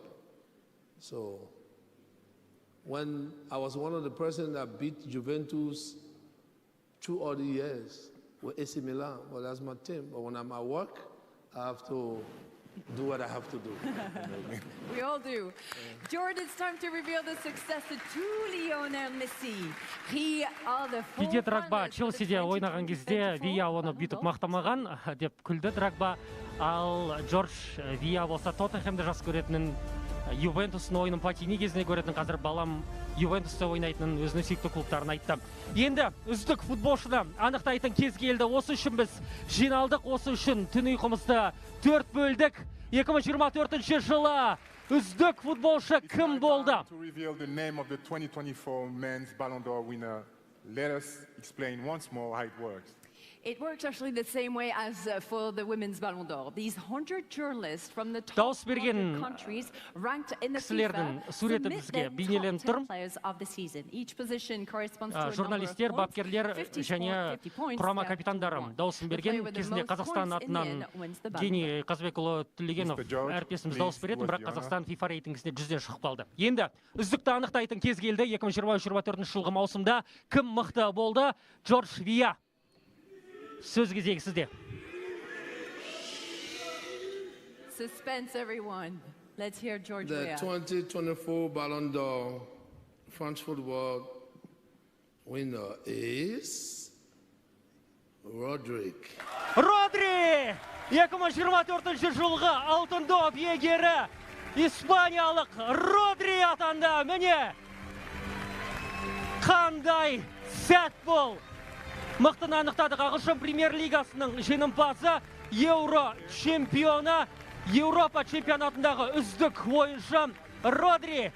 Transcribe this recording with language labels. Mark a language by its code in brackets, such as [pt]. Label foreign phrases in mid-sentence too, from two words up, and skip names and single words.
[en] So when I was one of the persons that beat Juventus 2 other years with AC Milan, well, that's my team. But when I'm at work, I have to do what I have to do. We all do. George, it's time to reveal the successor to Lionel Messi. He are the [kk] Диди Драгба Челсиде ойнаған кезде Вия оны бүйтіп мақтамаған деп күлді Драгба. Ал Джордж Вия болса Тоттенхэмді жақсы көретінін, Ювентустың ойынын Платини кезінде көретінін, қазір балам Ювентусты ойнайтынын өзінің сүйікті клубтарын айтты. Енді үздік футболшыны анықтайтын кез келді. Осы үшін біз жиналдық, осы үшін түн ұйқымызды 4 бөлдік. 2024 жылы үздік футболшы кім болды? [en] To reveal the name of the 2024 men's Ballon d'Or winner, let us explain once more how it works. It works actually the same way as for the women's Ballon d'Or. These 100 journalists from the top 100 countries ranked in the FIFA submit their top 10 players of the season. Each position corresponds to a number of [kk] Журналистер, бапкерлер және құрама капитандары дауысын берген. Кезінде Қазақстан атынан Гений Қазбекұлы Түлегенов әріптесіміз дауыс беретін, бірақ Қазақстан FIFA рейтингісінде 100-ден шығып қалды. Енді үздікті анықтайтын кез келді. 2023-2024 жылғы маусымда кім мықты болды? Джордж Вия. Сөз кезегі сізде. [en] Suspense, everyone. Let's hear George Weah. The 2024 Ballon d'Or France football winner is Rodri. [kk] Родри! 2024 жылғы алтын доп иегері испаниялық Родри атанды. Міне қандай сәт бұл! Мықтын анықтадық. Ағылшын премьер-лигасының жеңімпазы, Еуро чемпионы, Еуропа чемпионатындағы үздік ойыншы Родри.